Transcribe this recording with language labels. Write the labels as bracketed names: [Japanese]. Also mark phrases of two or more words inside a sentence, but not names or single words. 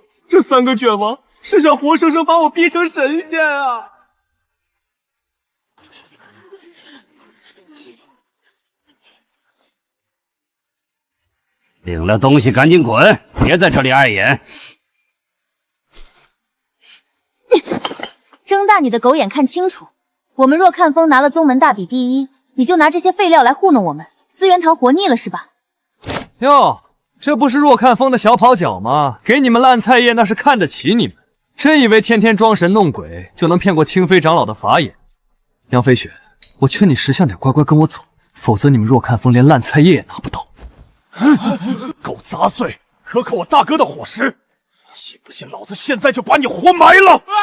[Chinese] 這3個捲王是想活生生把我逼成神仙啊！領了東西趕緊滾，別在這裡礙眼。睜大你的狗眼看清楚，我們若看峰拿了宗門大比第1，你就拿這些廢料來糊弄我們，資源堂活膩了是吧？喲，這不是若看峰的小跑腳嗎？給你們爛菜葉那是看得起你們，真以為天天裝神弄鬼就能騙過清妃長老的法眼？楊飛雪，我勸你識相點，乖乖跟我走，否則你們若看峰連爛菜葉也拿不到。狗雜碎，可我大哥的伙食，信不信老子現在就把你活埋了？